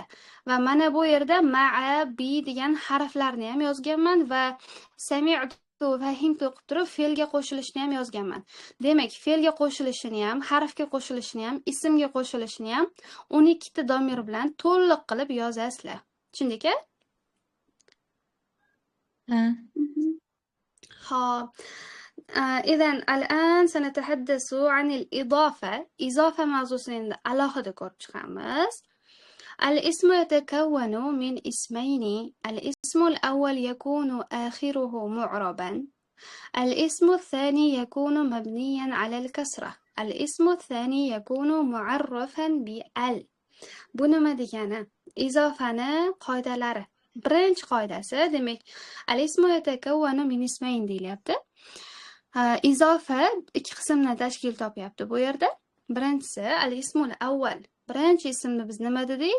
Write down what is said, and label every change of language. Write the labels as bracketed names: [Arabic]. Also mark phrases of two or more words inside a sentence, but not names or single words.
[Uzbek] Va mana bu yerda [Arabic] مع بـ [Uzbek] degan harflarni ham yozganman va [Arabic] سمعت فهمت [Uzbek] qilib turib fe'lga qo'shilishni ham yozganman. Demak, fe'lga qo'shilishini ham, harfga qo'shilishini ham, ismga qo'shilishini ham 12 ta domir bilan to'liq qilib yozasizlar. Tushundingmi? [Arabic] إذن الآن سنتحدث عن الإضافة. إضافة موضوعين [Uzbek] alohida ko'rib chiqamiz. [Arabic] الاسم يتكون من اسمين. الاسم الأول يكون آخره معربا. الاسم الثاني يكون مبنيا على الكسرة. الاسم الثاني يكون معرفا بال. [Uzbek] Bu nima degani? Izofani qoidalari. Birinchi qoidasi, demak, [Arabic] الاسم يتكون من اسمين [Uzbek] deyilyapti. Izofa ikki qismdan tashkil topyapti bu yerda. Birinchisi [Arabic] الاسم الأول. [Uzbek] Birinchi ismni biz nima dedik?